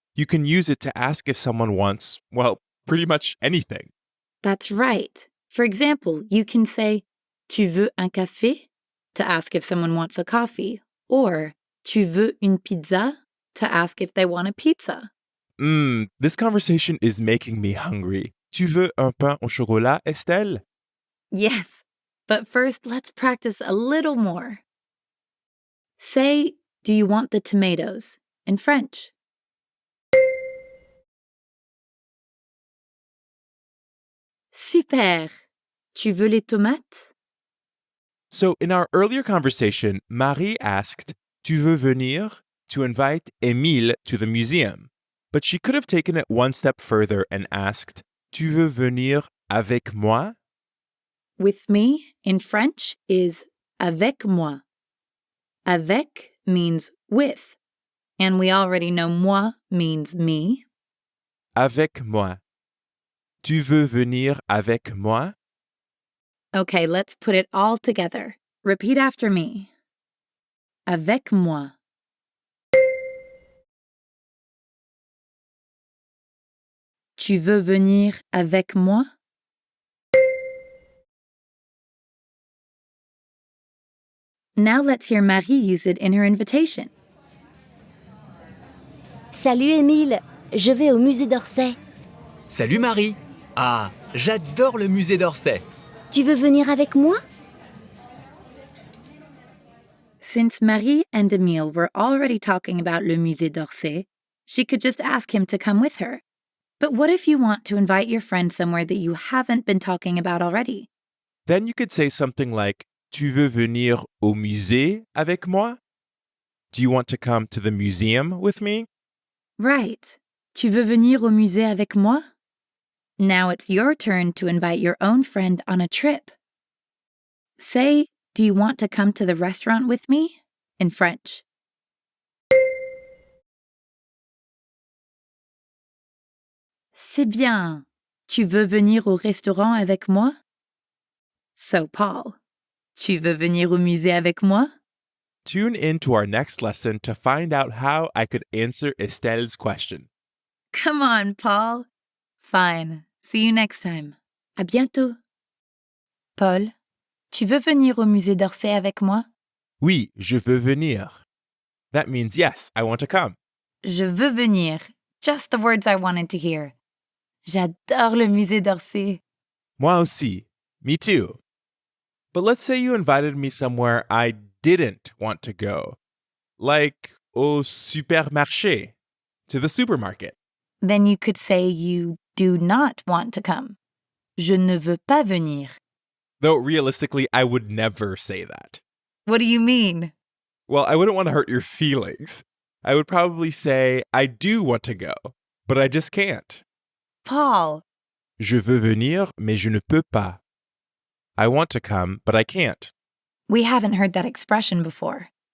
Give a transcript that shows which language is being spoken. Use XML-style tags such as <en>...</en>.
<en>You can use it to ask if someone wants, well, pretty much anything. That's right. For example, you can say,</en> <fr>Tu veux un café?</fr> <en>To ask if someone wants a coffee. Or,</en> <fr>Tu veux une pizza?</fr> <en>To ask if they want a pizza. This conversation is making me hungry.</en> <fr>Tu veux un pain au chocolat, Estelle?</fr> <en>Yes, but first let's practice a little more. Say, do you want the tomatoes? In French.</en> <fr>Super! Tu veux les tomates?</fr> <en>So in our earlier conversation, Marie asked,</en> <fr>Tu veux venir?</fr> <en>To invite Émile to the museum. But she could have taken it one step further and asked,</en> <fr>Tu veux venir avec moi?</fr> <en>With me, in French, is</en> <fr>avec moi.</fr> <en>Avec means with, and we already know moi means me.</en> <fr>Avec moi. Tu veux venir avec moi?</fr> <en>Okay, let's put it all together. Repeat after me.</en> <fr>Avec moi. Tu veux venir avec moi?</fr> <en>Now let's hear Marie use it in her invitation.</en> <fr>Salut Émile, je vais au musée d'Orsay. Salut Marie. Ah, j'adore le musée d'Orsay. Tu veux venir avec moi?</fr> <en>Since Marie and Emile were already talking about le Musée d'Orsay, she could just ask him to come with her. But what if you want to invite your friend somewhere that you haven't been talking about already? Then you could say something like,</en> <fr>Tu veux venir au musée avec moi?</fr> <en>Do you want to come to the museum with me? Right.</en> <fr>Tu veux venir au musée avec moi?</fr> <en>Now it's your turn to invite your own friend on a trip. Say, do you want to come to the restaurant with me? In French.</en> <fr>C'est bien. Tu veux venir au restaurant avec moi? So, Paul, tu veux venir au musée avec moi?</fr> <en>Tune in to our next lesson to find out how I could answer Estelle's question. Come on, Paul. Fine. See you next time.</en> <fr>À bientôt. Paul, tu veux venir au musée d'Orsay avec moi? Oui, je veux venir.</fr> <en>That means yes, I want to come.</en> <fr>Je veux venir.</fr> <en>Just the words I wanted to hear.</en> <fr>J'adore le musée d'Orsay. Moi aussi.</fr> <en>Me too. But let's say you invited me somewhere I didn't want to go. Like</en> <fr>au supermarché,</fr> <en>to the supermarket. Then you could say you do not want to come.</en> <fr>Je ne veux pas venir.</fr> <en>Though realistically, I would never say that. What do you mean? Well, I wouldn't want to hurt your feelings. I would probably say I do want to go, but I just can't. Paul.</en> <fr>Je veux venir, mais je ne peux pas.</fr> <en>I want to come, but I can't. We haven't heard that expression before.</en>